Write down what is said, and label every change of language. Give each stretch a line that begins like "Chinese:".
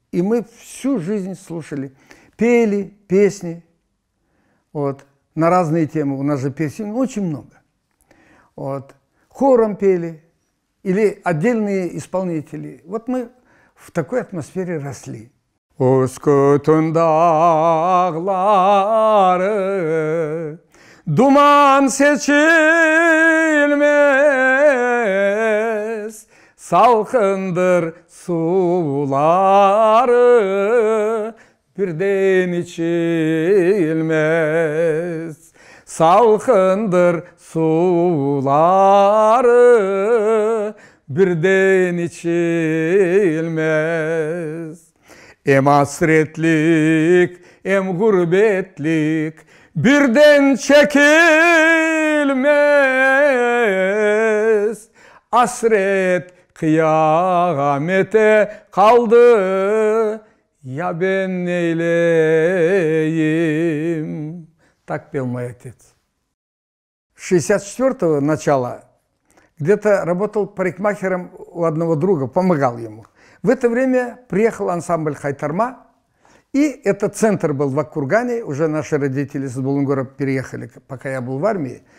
Russian: И мы всю жизнь слушали, пели песни вот, на разные темы. У нас же песен очень много. Вот. Хором пели или отдельные исполнители. Вот мы в такой атмосфере росли.
Crimean Tatar: Özkutun dağları duman seçilmez, salkındır suları birden içilmez. Salkındır suları birden içilmez. Hem hasretlik, hem gurbetlik birden çekilmez. Hasret kıyamete kaldı, ya ben neyleyim?
Russian: Так пел мой отец. С 64-го начала где-то работал парикмахером у одного друга, помогал ему. В это время приехал ансамбль «Хайтарма», и этот центр был в Аккургане, уже наши родители из Булунгура переехали, пока я был в армии.